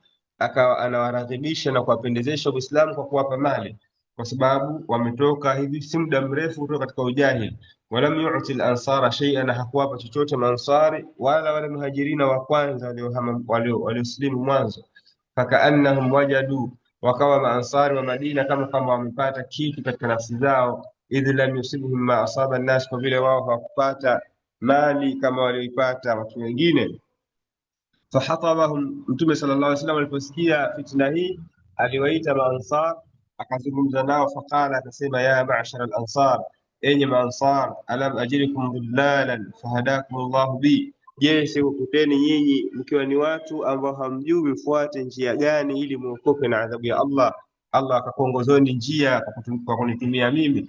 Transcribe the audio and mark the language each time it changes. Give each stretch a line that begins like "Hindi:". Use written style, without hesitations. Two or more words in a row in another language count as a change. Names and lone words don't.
Swahili: Akawa anawaradhibisha na kuwapendezesha Uislamu kwa kuwapa mali, kwa sababu wametoka hivi si muda mrefu kutoka katika ujahili.
Arabic: ولم يعط الأنصار شيئا,
Swahili: hakuwapa chochote Mansari wala wale muhajirina wa kwanza walioslimu mwanzo.
Arabic: فكأنهم وجدوا,
Swahili: wakawa maansari wa Madina kama wamepata kitu katika nafsi zao,
Arabic: إذ لم يصبهم ما أصاب الناس,
Swahili: kwa vile wao hawakupata mali kama walioipata watu wengine. Fahatabahum, mtume
Arabic: صلى الله عليه وسلم
Swahili: aliposikia fitna hii aliwaita maansar, akazungumza nao. Faqala, akasema,
Arabic: يا معشر الأنصار,
Swahili: enyi maansar,
Arabic: ألم أجدكم ضلالا فهداكم الله بي,
Swahili: je, sikukuteni nyinyi mkiwa ni watu ambao hamjui mfuate njia gani ili muokoke na adhabu ya Allah, Allah akakuongozeni njia kwa kunitumia mimi.